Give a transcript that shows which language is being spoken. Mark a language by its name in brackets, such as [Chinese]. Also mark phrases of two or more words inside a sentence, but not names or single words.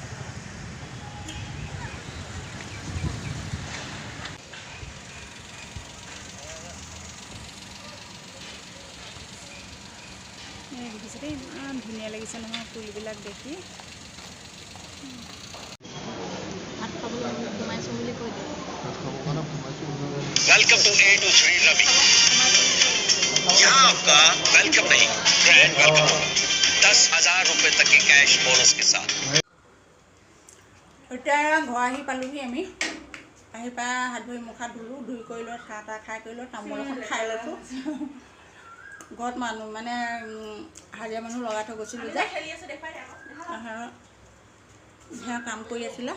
[Assamese] দেখিছে দেই, ইমান ধুনীয়া লাগিছে নহয় ফুলবিলাক দেখি। ভাত খাবলৈ সোমাইছোঁ বুলি কৈ দিওঁ। [English] welcome to A to 3 Ravi. [Hindi] यहाँ आपका वेलकम नहीं, [English] grand welcome [Hindi] होगा 10,000 रुपए तक की [English] cash bonus [Hindi] के साथ। [Assamese] এতিয়া ঘৰ আহি পালোহি আমি। আহি পাই হাত ভৰি মুখ হাত ধুলোঁ, ধুই কৰি লৈ চাহ তাহ খাই কৰি লৈ তামোল এখন খাই লৈছোঁ। ঘৰত মানুহ মানে হাজিৰা মানুহ লগাই থৈ গৈছিলোঁ যে, সেয়া কাম কৰি আছিলে।